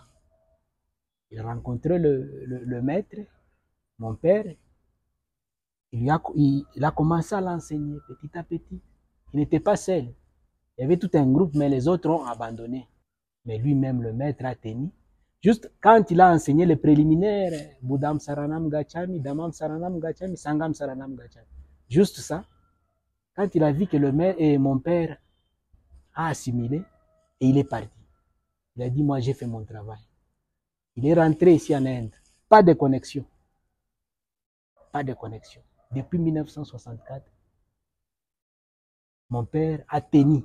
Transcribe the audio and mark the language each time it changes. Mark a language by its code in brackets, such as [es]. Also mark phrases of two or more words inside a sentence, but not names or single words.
[fr] Il a rencontré le maître, mon père. Il a commencé à l'enseigner petit à petit. Il n'était pas seul. Il y avait tout un groupe, mais les autres ont abandonné. Mais lui-même, le maître, a tenu. Juste quand il a enseigné les préliminaires, [pi] Buddham Saranam Gachami, Dhammam Saranam Gachami, Sangam Saranam Gachami. [fr] Juste ça. Quand il a vu que le maire et mon père a assimilé, et il est parti. Il a dit, moi j'ai fait mon travail. Il est rentré ici en Inde. Pas de connexion. Pas de connexion. Depuis 1964, mon père a tenu.